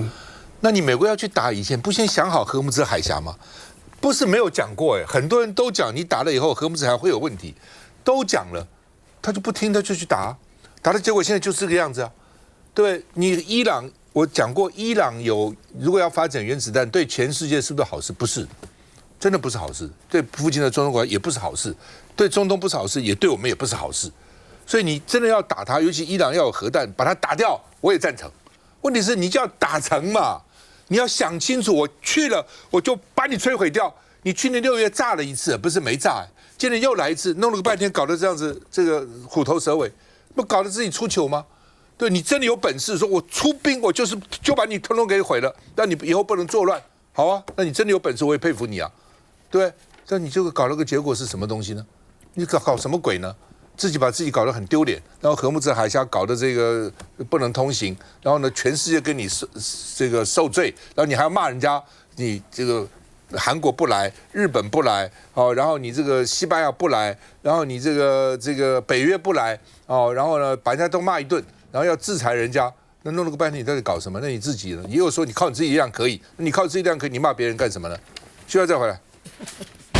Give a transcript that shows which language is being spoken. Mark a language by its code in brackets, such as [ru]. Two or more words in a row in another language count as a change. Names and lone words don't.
[zh] 那你美國要去打以前，不先想好荷姆茲海峽嗎？不是沒有講過很多人都講，你打了以後荷姆茲海峽會有問題，都講了，他就不聽，他就去打，打的結果現在就是這個樣子啊，對，你伊朗，我講過，伊朗如果要發展原子彈，對全世界是不是好事？不是，真的不是好事，對附近的中東國家也不是好事，對中東不是好事，也對我們也不是好事，所以你真的要打他，尤其伊朗要有核彈，把它打掉，我也贊成。問題是你就要打成嘛。你要想清楚，我去了，我就把你摧毀掉。你去年6月炸了一次，不是沒炸，今年又來一次，弄了個半天，搞得這樣子，這個虎頭蛇尾，不搞得自己出糗嗎？對，你真的有本事，說我出兵，我就把你通通給毀了，那你以後不能作亂，好啊，那你真的有本事，我也佩服你啊，對，但你這個搞了個結果是什麼東西呢？你搞什麼鬼呢？自己把自己搞得很丟臉，然後荷姆茲海峽搞得這個不能通行，然後呢，全世界跟你受罪，然後你還要罵人家，你這個韓國不來，日本不來，然後你這個西班牙不來，然後你這個北約不來，然後呢，把人家都罵一頓，然後要制裁人家，那弄了個半天，你到底搞什麼？那你自己呢？也有說你靠你自己力量可以，你靠自己力量可以，你罵別人幹什麼呢？需要再回來。